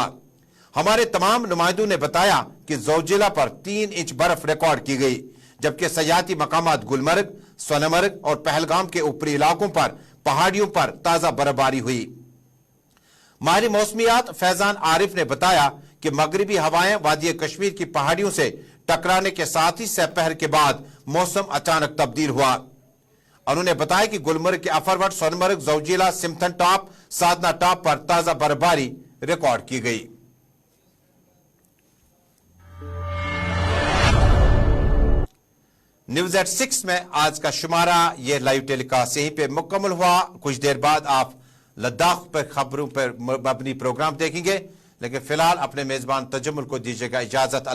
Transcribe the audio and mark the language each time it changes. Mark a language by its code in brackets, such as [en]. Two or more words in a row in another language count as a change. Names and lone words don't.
[ur] ہمارے تمام نمائندوں نے بتایا کہ زوجیلا پر 3 انچ برف ریکارڈ کی گئی، جبکہ سیاحتی مقامات گلمرگ، سونمرگ اور پہلگام کے اوپری علاقوں پر پہاڑیوں پر تازہ برفباری ہوئی۔ ماہر موسمیات فیضان عارف نے بتایا کہ مغربی ہوائیں وادی کشمیر کی پہاڑیوں سے ٹکرانے کے ساتھ ہی سپہر کے بعد موسم اچانک تبدیل ہوا۔ انہوں نے بتایا کہ گلمرگ کے افروٹ، سونمرگ، زوجیلا، سمتھن ٹاپ، سادنا ٹاپ پر تازہ برفباری ریکارڈ کی گئی۔ [en] News at [ur] 6 میں آج کا شمارہ یہ [en] live telecast [ur] یہیں پہ مکمل ہوا۔ کچھ دیر بعد آپ لداخ پر خبروں پر مبنی پروگرام دیکھیں گے، لیکن فی الحال اپنے میزبان تجمل کو دیجیے گا اجازت۔